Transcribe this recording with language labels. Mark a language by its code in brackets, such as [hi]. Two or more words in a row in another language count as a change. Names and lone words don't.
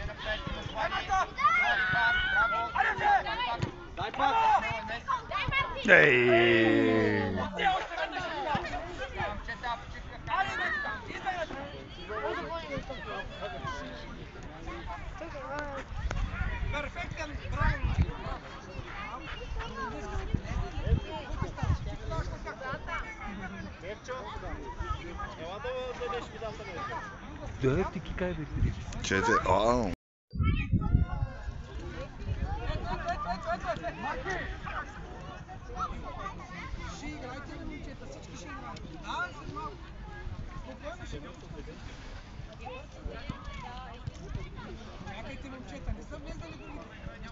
[bg] Дай, Марта. Айде, Ефе. Дай пас! Ей. Перфектен, браво! [tr] Dört 2 kaybettiriyor. 4. Aa. [bg] Ще играйте ли, момчета? Всички ще играят. Да, след малко. Спокойно ще го. Чакайте, момчета, не са влезнали другите.